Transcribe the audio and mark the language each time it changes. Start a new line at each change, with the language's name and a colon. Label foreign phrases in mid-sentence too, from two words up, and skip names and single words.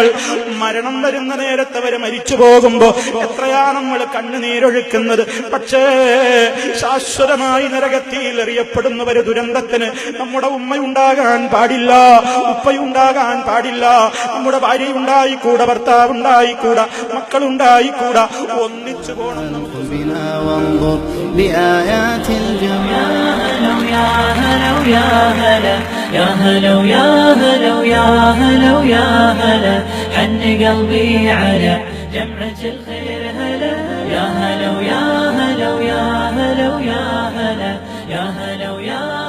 Malayalam: മരണം വരുന്ന നേരത്തെ അവര് മരിച്ചു പോകുമ്പോ എത്രയാ നമ്മൾ കണ്ണുനീരൊഴുക്കുന്നത്. പക്ഷേ ശാശ്വതമായി നരകത്തിൽ എറിയപ്പെടുന്നവര് ദുരന്തത്തിന് നമ്മുടെ ഉമ്മയുണ്ടാകാൻ പാടില്ല, ഉപ്പയുണ്ടാകാൻ പാടില്ല, നമ്മുടെ ഭാര്യയുണ്ടായിക്കൂടാ, ഭർത്താവുണ്ടായിക്കൂടാ, മക്കളുണ്ടായിക്കൂടാ. ഒന്നിച്ചു പോകണം.
Arabic: حن قلبي على جمرة الخير هلا، يا هلا ويا هلا ويا هلا ويا هلا، يا هلا ويا